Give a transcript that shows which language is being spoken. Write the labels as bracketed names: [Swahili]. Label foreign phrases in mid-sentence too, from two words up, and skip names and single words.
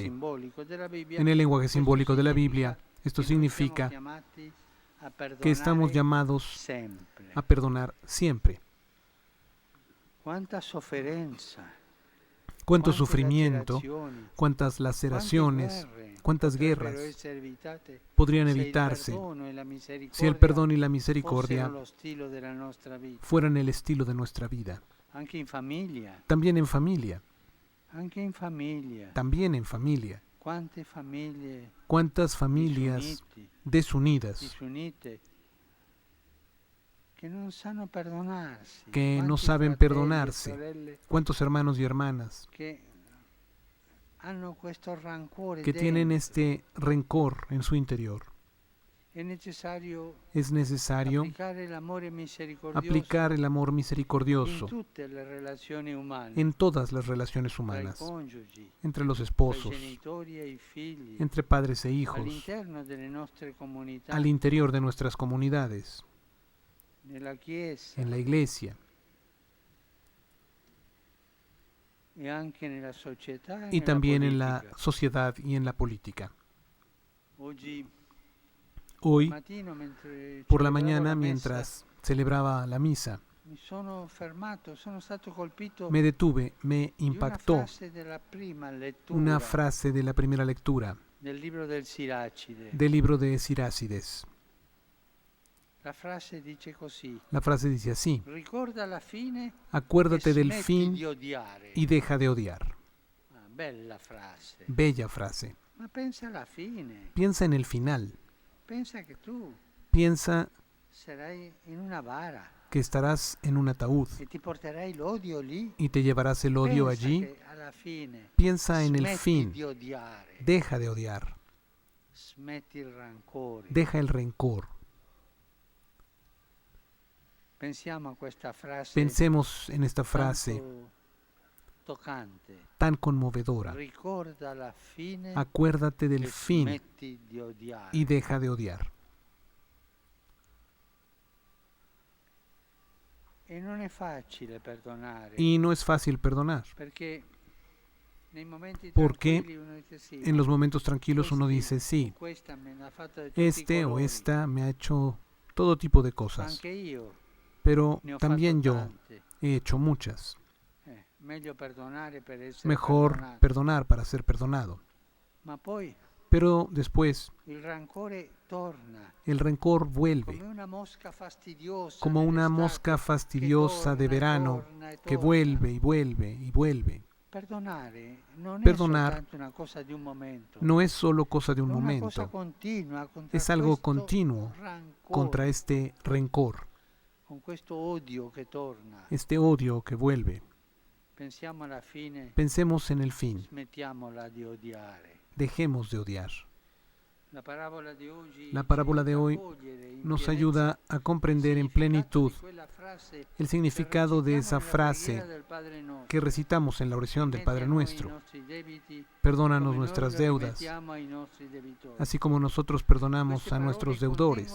[Spanish] En el lenguaje simbólico de la Biblia, esto significa que estamos llamados a perdonar siempre. Cuánto sufrimiento, cuántas laceraciones, cuántas [Italian] potrebbero [Spanish] guerras [Italian] essere evitate [Spanish] podrían [Italian] se il [Spanish] evitarse [Italian] perdono e la [Spanish] si el [Italian] misericordia [Spanish] perdón y la [Italian] fossero [Spanish] misericordia [Italian] lo stile della nostra vita, [Spanish] fueran el estilo de nuestra vida. [Italian] anche in famiglia, [Spanish] También en familia, [Italian] anche in famiglia. [Spanish] también en familia. [Italian] Quante famiglie [Spanish] Cuántas familias desunidas [Italian] disunite che non sanno perdonarsi, [Spanish] que no [Italian] quanti [Spanish] saben [Italian] fratelli e [Spanish] perdonarse, [Italian] sorelle [Spanish] cuántos hermanos y hermanas [Italian] che hanno questo rancore [Spanish] que tienen [Italian] dentro. [Spanish] este rencor en su interior. [Italian] È necessario [Spanish] Es necesario [Italian] applicare l'amore misericordioso [Spanish] aplicar el amor [Italian] in [Spanish] misericordioso [Italian] tutte le relazioni umane, [Spanish] en todas las relaciones [Italian] tra i [Spanish] humanas, [Italian] coniugi, [Spanish] entre los [Italian] tra i [Spanish] esposos, [Italian] genitori e i figli, [Spanish] entre padres e hijos, [Italian] all'interno delle nostre comunità, [Spanish] al interior de nuestras comunidades, [Italian] nella Chiesa [Spanish] en la iglesia [Italian] e anche nella società e [Spanish] y [Italian] nella [Spanish] también en la [Italian] politica. [Spanish] sociedad y en la política. Hoy Hoy, [Italian] mattino, mentre [Spanish] por la [Italian] celebravo [Spanish] mañana, [Italian] la messa, [Spanish] mientras celebraba la misa, [Italian] mi sono fermato, sono stato colpito [Spanish] me detuve, me [Italian] di una [Spanish] impactó [Italian] frase della prima lettura [Spanish] una frase de la primera lectura [Italian] del libro del Siracide. [Spanish] del libro de Sirácides. [Italian] La frase dice così: [Spanish] La frase dice así: [Italian] ricorda la fine [Spanish] acuérdate [Italian] e [Spanish] del [Italian] smetti [Spanish] fin [Italian] di odiare. [Spanish] y deja de odiar. [Italian] Ah, bella frase. [Spanish] Bella frase. [Italian] Ma pensa alla fine, [Spanish] Piensa en el final. [Italian] pensa che tu [Spanish] Piensa [Italian] sarai in una bara [Spanish] que estarás en un ataúd [Italian] e ti porterai l'odio lì. [Spanish] y te llevarás el odio [Italian] Pensa [Spanish] allí. [Italian] che alla fine [Spanish] Piensa en el [Italian] smetti [Spanish] fin. [Italian] di odiare, [Spanish] Deja de odiar. [Italian] smetti il rancore. [Spanish] Deja el rencor. [Italian] Pensiamo a questa frase [Spanish] Pensemos en esta frase [Italian] tanto toccante. [Spanish] tan conmovedora. [Italian] Ricorda la fine [Spanish] Acuérdate [Italian] e [Spanish] del fin [Italian] smetti di odiare. [Spanish] y deja de odiar. [Italian] E non è facile perdonare, [Spanish] Y no es fácil perdonar, [Italian] perché nei momenti [Spanish] porque [Italian] tranquilli uno dice sì, [Spanish] en [Italian] ma [Spanish] los momentos tranquilos uno dice, sí, [Italian] questa me l'ha fatta di tutti i [Spanish] este o [Italian] colori, [Spanish] esta me ha hecho todo tipo de [Italian] ma [Spanish] cosas, [Italian] anche io [Spanish] pero [Italian] ne ho [Spanish] también [Italian] fatto [Spanish] yo [Italian] tante. [Spanish] he hecho muchas. [Italian] Meglio perdonare per essere [Spanish] Mejor [Italian] perdonato. [Spanish] perdonar para ser perdonado. [Italian] Ma poi [Spanish] Pero después [Italian] il rancore torna [Spanish] el rencor [Italian] come [Spanish] vuelve, [Italian] una mosca fastidiosa [Spanish] como una [Italian] nell'estate [Spanish] mosca [Italian] che [Spanish] fastidiosa de [Italian] torna e [Spanish] verano [Italian] torna e [Spanish] que [Italian] torna. [Spanish] vuelve y vuelve y vuelve. [Italian] Perdonare non [Spanish] Perdonar [Italian] è soltanto una cosa di un momento, [Spanish] No es solo cosa de un [Italian] è una cosa [Spanish] momento, [Italian] continua contra [Spanish] es algo [Italian] questo [Spanish] continuo [Italian] rancore, [Spanish] contra este rencor, [Italian] con questo odio che torna. [Spanish] este odio que vuelve. [Italian] Pensiamo alla fine, [Spanish] Pensemos en el fin, [Italian] smettiamola di odiare. [Spanish] dejemos de odiar. La parábola de hoy La parábola de hoy nos ayuda a comprender en plenitud el significado de esa frase que recitamos en la oración del Padre Nuestro. Perdónanos nuestras deudas, así como nosotros perdonamos a nuestros deudores.